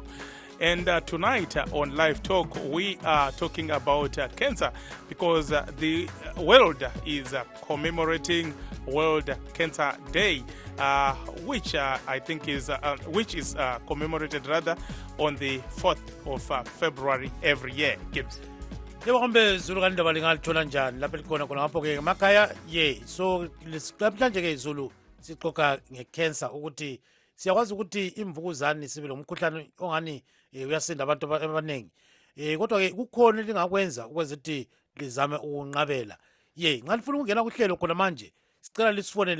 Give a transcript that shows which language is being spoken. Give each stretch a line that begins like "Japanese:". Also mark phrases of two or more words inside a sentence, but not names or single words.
English: And tonight on Live Talk, we are talking about cancer because the world is commemorating World Cancer Day, which I think is commemorated rather on the 4th of February every year. Gibbs.
North Ndebele: Yebo kambe Zulu kandaba lingalithola njani lapha likhona khona ngapho ke emakhaya so namhlanje ke Zulu sixoxa ngecancer ukuthi siyakwazi ukuthi imvukuzane sibe lomkhuhlane ongani uyasinda abantu abaningi kodwa ke kukhona lingakwenza ukwenza ukuthi lizame ukunqabela nxa lifuna ukungena kuhlelo khona manje sicela lisifonele